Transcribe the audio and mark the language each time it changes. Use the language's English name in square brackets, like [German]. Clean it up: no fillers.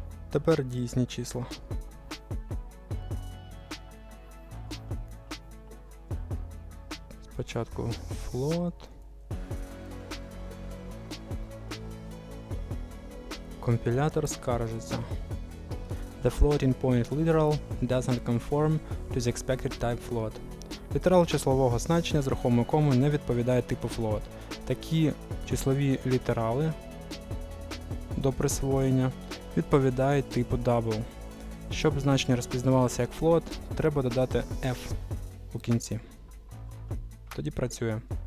[Ukrainian] Тепер дійсні числа. Спочатку float. Компілятор скаржиться. [English] The floating point literal doesn't conform to the expected type float. [Ukrainian] Літерал числового значення з рухомою комою не відповідає типу float. Такі числові літерали до присвоєння відповідають типу double. Щоб значення розпізнавалося як float, треба додати f у кінці. Тоді працює.